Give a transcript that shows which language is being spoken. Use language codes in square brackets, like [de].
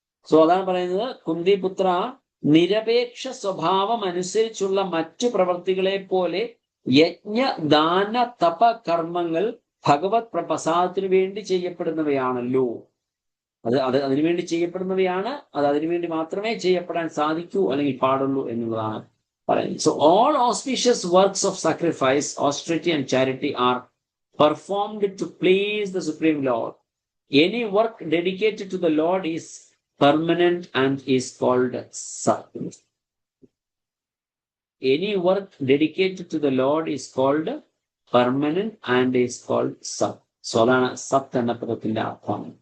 [ml] So അതാണ് പറയുന്നത്, കുന്തിപുത്ര, നിരപേക്ഷ സ്വഭാവം അനുസരിച്ചുള്ള മറ്റു പ്രവൃത്തികളെ പോലെ യജ്ഞദാന തപ കർമ്മങ്ങൾ ഭഗവത് പ്രസാദത്തിന് വേണ്ടി ചെയ്യപ്പെടുന്നവയാണല്ലോ. അത് അതിനുവേണ്ടി ചെയ്യപ്പെടുന്നവയാണ്. അത് അതിനുവേണ്ടി മാത്രമേ ചെയ്യപ്പെടാൻ സാധിക്കൂ അല്ലെങ്കിൽ പാടുള്ളൂ എന്നുള്ളതാണ് പറയുന്നത്. [en] So all auspicious works of sacrifice, austerity and charity are performed to please the Supreme Lord. Any work dedicated to the Lord is permanent and is called Sat. Any work dedicated to the Lord is called permanent and is called Sat. [ml] So അതാണ് സത്ത് എന്ന പദത്തിന്റെ അർത്ഥം.